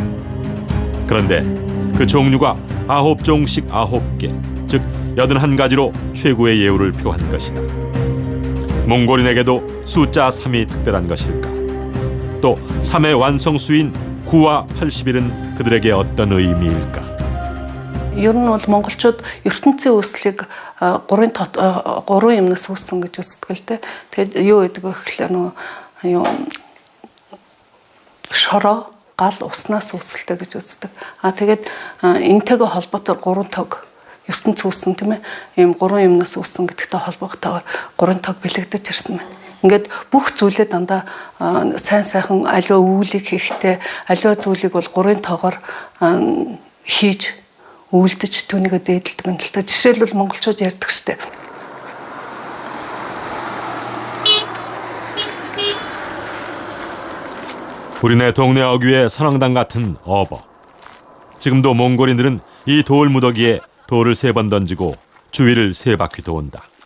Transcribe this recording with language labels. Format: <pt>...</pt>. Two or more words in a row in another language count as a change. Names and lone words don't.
<ko>그런데 그 종류가 9종씩 9개, 즉 81가지로 최고의 예우를 표한 것이다. 몽골인에게도 숫자 3이 특별한 것일까? 또 3의 완성수인 9와 81은 그들에게 어떤 의미일까?</ko> <mn>Ер нь бол монголчууд ертөнцийн үүслийг 3 юмнаас үүссэн гэж үздэг л дээ. Тэгээд юу гэдэг вэ гэхлээр нөгөө шороо, гал, уснаас үүсэлтэй гэж үздэг. Тэгээд энэтэйгээ холбоотой 3 тог ертөнц үүссэн тийм ээ. Ийм 3 юмнаас үүссэн гэдэгтэй холбоотойгоор 3 тог бэлэгдэж ирсэн байна. Ингээд бүх зүйлээ дандаа сайн сайхан аливаа үүлийг хийхдээ аливаа зүйлийг бол 3 тогоор хийж үйлдэж түүнийгээ дээдэлдэг юм л та. Жишээлбэл монголчууд ярьдаг штеп.</mn> <ko>우리네 동네 어귀의 선왕당 같은 어버. 지금도 몽골인들은 이 돌 무더기에 돌을 3번 던지고 주위를 3바퀴 도운다.</ko>